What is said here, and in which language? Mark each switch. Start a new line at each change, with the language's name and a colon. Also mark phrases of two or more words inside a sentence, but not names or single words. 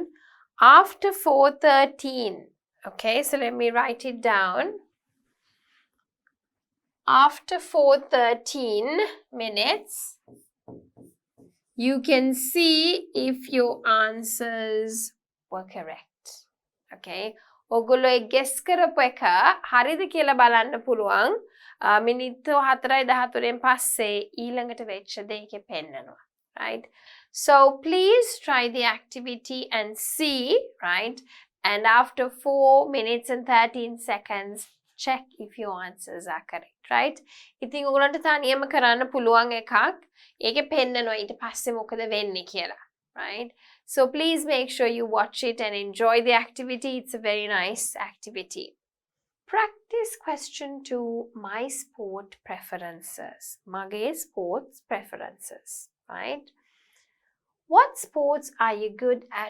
English: After 4:13, okay, so let me write it down. After 4:13 minutes, you can see if your answers were correct.
Sinhala: Okay, ඔගොල්ලෝ ඒ guess කරපු එක හරිද කියලා බලන්න පුළුවන්. මිනිත්තු 4:13න් පස්සේ ඊළඟට වෙච්ච දේ එකේ පෙන්නනවා.
English: Right? So please try the activity and see, right? And after 4 minutes and 13 seconds, check if your answers are correct, right?
Sinhala: ඉතින් ඔයගොල්ලන්ට තනියම කරන්න පුළුවන් එකක්. ඒකේ පෙන්නනවා ඊට පස්සේ මොකද වෙන්නේ කියලා,
English: right? So please make sure you watch it and enjoy the activity. It's a very nice activity. Practice question 2, my sport preferences. Mage sports preferences, right? What sports are you good at?